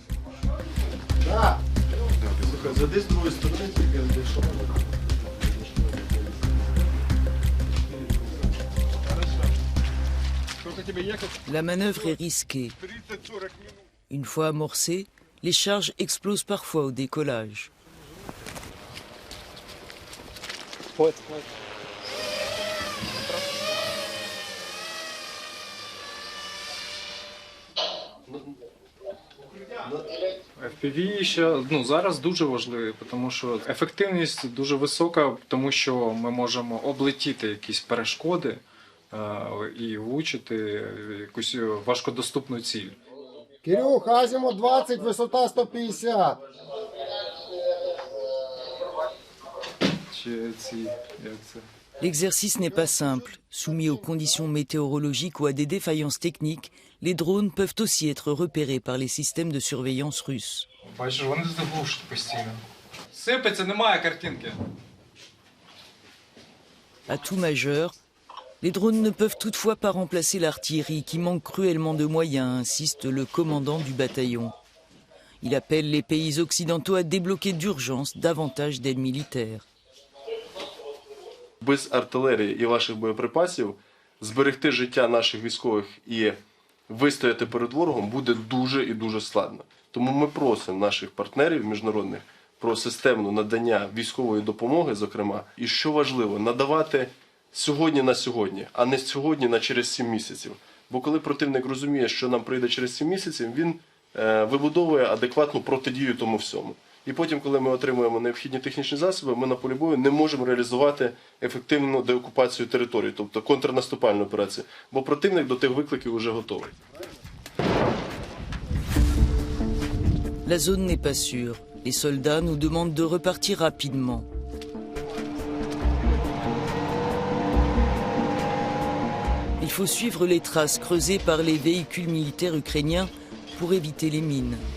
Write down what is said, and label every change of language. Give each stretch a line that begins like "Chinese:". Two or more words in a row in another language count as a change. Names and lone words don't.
French: La manœuvre est risquée. Une fois amorcée, les charges explosent parfois au décollage.
Ukrainian: FPV ще зараз дуже важливий, тому що ефективність дуже висока, тому що ми можемо облетіти якісь перешкоди і влучити якусь важкодоступну ціль. Кирюх, азимут 20, висота 150.
French: L'exercice n'est pas simple. Soumis aux conditions météorologiques ou à des défaillances techniques, les drones peuvent aussi être repérés par les systèmes de surveillance russes.
Ukrainian: Бачиш, вони заглушать постійно. Сипеться, немає картинки.
French: À tout majeur, les drones ne peuvent toutefois pas remplacer l'artillerie qui manque cruellement de moyens, insiste le commandant du bataillon. Il appelle les pays occidentaux à débloquer d'urgence davantage d'aide militaire.
Ukrainian: Без артилерії і ваших боєприпасів зберегти життя наших військових і вистояти перед ворогом буде дуже і дуже складно. Тому ми просимо наших партнерів міжнародних про системне надання військової допомоги, зокрема, і що важливо, надавати сьогодні на сьогодні, а не сьогодні на через 7 місяців. Бо коли противник розуміє, що нам прийде через 7 місяців, він вибудовує адекватну протидію тому всьому. І потім, коли ми отримуємо необхідні технічні засоби, ми на полі бою не можемо реалізувати ефективну деокупацію території, тобто контрнаступальну операцію, бо противник до тих викликів вже готовий.
French: La zone n'est pas sûre. Les soldats nous demandent de repartir rapidement. Il faut suivre les traces creusées par les véhicules militaires ukrainiens pour éviter les mines.